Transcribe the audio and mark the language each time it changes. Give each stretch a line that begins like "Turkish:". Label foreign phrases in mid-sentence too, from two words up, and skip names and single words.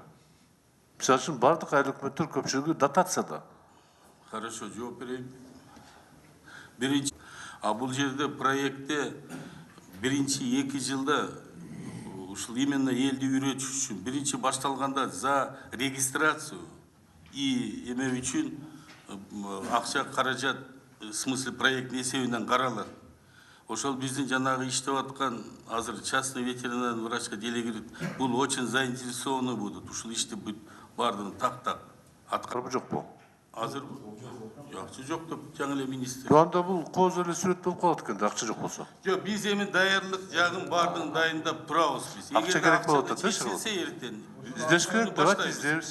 Kyrgyz: Мисалы үчүн бардык айыл өкмөттөр көпчүлүгү дотацияда. Хорошо, жооп берейин. Биринчи, бул жерде проектте биринчи 2 жылда ушул именно элди үйрөтүш үчүн биринчи башталганда
Russian: за регистрацию
Kyrgyz: и эме үчүн акча каражат,
Russian: в смысле
Kyrgyz: проект эсебинен каралат. Ошол биздин жанагы иштеп аткан азыр
Russian: частный ветеринарный
Kyrgyz: врачка делегировать, бул
Russian: очень заинтересованный будут.
Kyrgyz: Ушул ишти баардыгын так аткарып Жокпу? Азыр акча жок деп жаңы эле министр. Анда бул кооз эле сүрөт болуп калат экен да, акча жок болсо. Жок, биз эми даярдык жагын бардыгын дайындап турабыз биз. Акча керек болуп атат, чечилсе эртең. Издеш керек, давайте издейбиз.